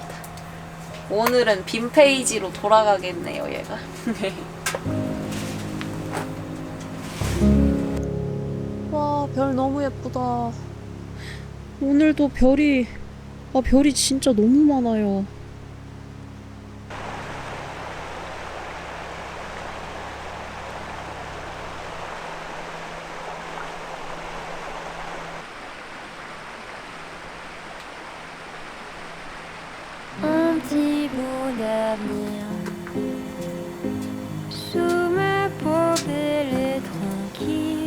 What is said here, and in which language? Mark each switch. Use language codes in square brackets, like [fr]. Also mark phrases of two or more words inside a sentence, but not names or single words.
[ko] 오늘은 빈 페이지로 돌아가겠네요, 얘가. 와, 별 너무 예쁘다. 오늘도 별이 진짜 너무 많아요. [fr] Un petit bout d'avenir sous ma peau belle et tranquille.